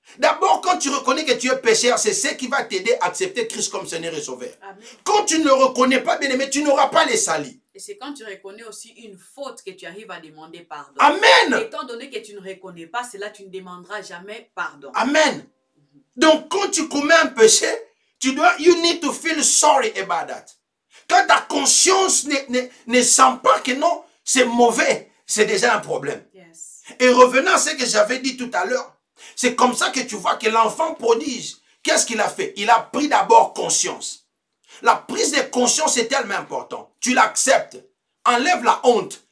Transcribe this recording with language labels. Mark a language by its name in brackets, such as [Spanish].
[French] D'abord, quand tu reconnais que tu es pécheur, c'est ce qui va t'aider à accepter Christ comme Seigneur et Sauveur. Amen. Quand tu ne le reconnais pas, bien-aimé, tu n'auras pas les salis. Et c'est quand tu reconnais aussi une faute que tu arrives à demander pardon. Amen. Étant donné que tu ne reconnais pas cela, tu ne demanderas jamais pardon. Amen. Donc, quand tu commets un péché, tu dois, [English] you need to feel sorry about that. [French] Quand ta conscience ne sent pas que non, c'est mauvais, c'est déjà un problème. [English] Yes. [French] Et revenant à ce que j'avais dit tout à l'heure, c'est comme ça que tu vois que l'enfant prodige, qu'est-ce qu'il a fait? Il a pris d'abord conscience. La prise de conscience est tellement importante. Tu l'acceptes. Enlève la honte.